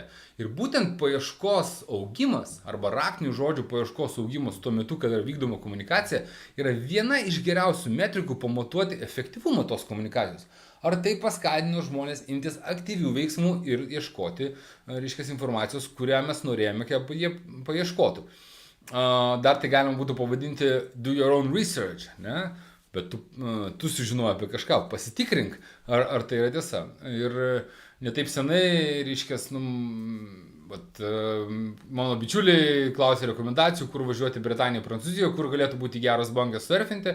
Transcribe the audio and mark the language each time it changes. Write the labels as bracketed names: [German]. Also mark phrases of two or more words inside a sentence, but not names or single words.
[Lithuanian] Ir būtent paieškos augimas arba raktinių žodžių paieškos augimas tuo metu, kada yra vykdoma komunikacija, yra viena iš geriausių metrikų pamatuoti efektyvumą tos komunikacijos. Ar tai paskatino žmonės imtis aktyvių veiksmų ir ieškoti, reiškia, informacijos, kurią mes norėjome, kad jie paieškotų. Dar tai galima būtų pavadinti [English] do your own research, [Lithuanian] ne? Bet tu sužinoji apie kažką, pasitikrink, ar tai yra tiesa. Ir netaip senai, reiškia, mano bičiuliai klausė rekomendacijų, kur važiuoti Britanijoje, Prancūzijoje, kur galėtų būti geras bangas surfinti.